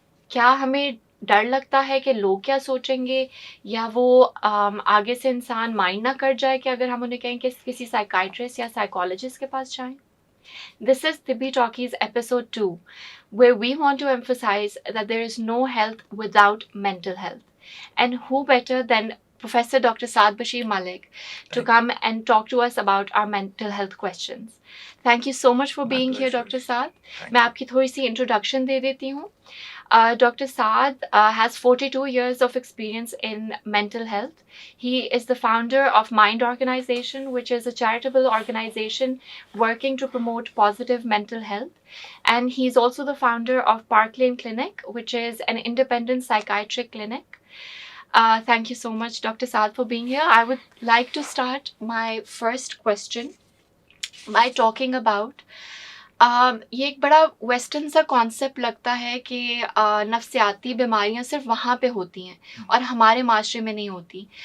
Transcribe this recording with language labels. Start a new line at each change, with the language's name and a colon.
Urdu: کیا ہمیں ڈر لگتا ہے کہ لوگ کیا سوچیں گے، یا وہ آگے سے انسان مائنڈ نہ کر جائے کہ اگر ہم انہیں کہیں کہ کسی سائیکائٹرسٹ یا سائیکالوجسٹ کے پاس جائیں؟
English: This is Tibi Talkies episode 2, where we want to emphasize that there is no health without mental health. And who better than Professor Dr. Saad Bashir Malik to come and talk to us about our mental health questions. Thank you so much for being here, Dr. Saad.
Urdu: میں آپ کی تھوڑی سی introduction دے دیتی ہوں.
English: Dr. Saad has 42 years of experience in mental health. He is the founder of Mind Organization, which is a charitable organization working to promote positive mental health. And he's also the founder of Park Lane Clinic, which is an independent psychiatric clinic. Thank you so much, Dr. Saad, for being here. I would like to start my first question by talking about
Urdu: یہ ایک بڑا western سا concept لگتا ہے کہ نفسیاتی بیماریاں صرف وہاں پہ ہوتی ہیں اور ہمارے معاشرے میں نہیں ہوتی.